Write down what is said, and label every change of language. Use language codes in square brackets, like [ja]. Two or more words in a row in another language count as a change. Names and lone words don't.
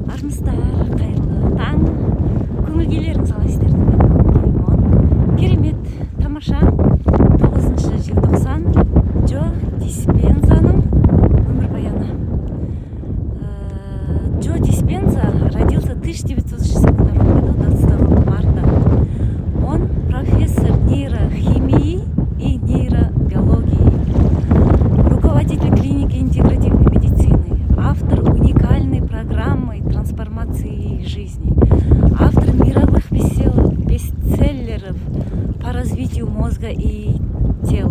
[kk] саламатсыздар, қайырлы таң. Көңіл күйлеріңіз қалай сіздердің? Керемет, тамаша. 9 желтоқсан, Джо Диспензаның өмірбаяны. [ru] Джо Диспенза родился в 1962 году, 22 марта. Он профессор нейрохимии и нейробиологии, руководитель клиники интегративной медицины, автор уникальной программы трансформации жизни, автор мировых бестселлеров по развитию мозга и тела.